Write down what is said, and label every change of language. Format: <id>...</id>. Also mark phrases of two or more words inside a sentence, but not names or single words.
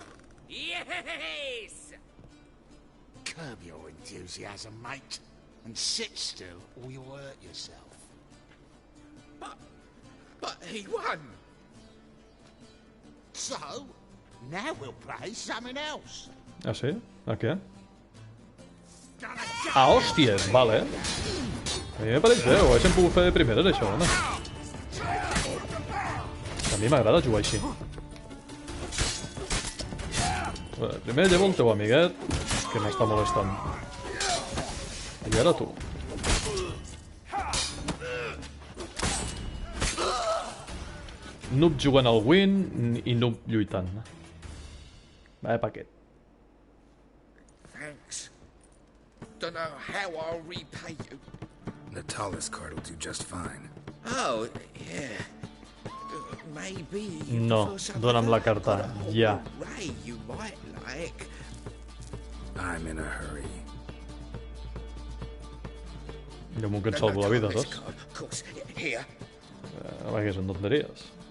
<en>Yes! Curb your enthusiasm, mate, and sit still or you'll hurt yourself. But he won! So, now we'll play something else.</en> <es>¿Ah, sí? ¿A qué?</es> <ca>Ah, hòsties, vale. A mi me pareix bé, ho haguéssim pogut fer de primeres, això, home. A mi m'agrada jugar així. Primer llevo el teu amiguet, que m'està molestant. I ara tu. Noob jugant al win i noob lluitant. Vaya paquet.</ca> <en>Thanks. Don't know how I'll repay you. Natala's card will do just fine. Oh, yeah. Maybe you</en> <ca>No,</ca> <en>prefer some</en> <ca>dona'm</ca> <en>other</en> <ca>la carta, ja.</ca> <en>Ray you might like. I'm in a hurry.</en> <ca>Jo m'ho que et salvo la vida,</ca> <en>This</en> <ca>saps?</ca> <en>card, of course. Here.</en> <ca>Va, que són tonteries.</ca>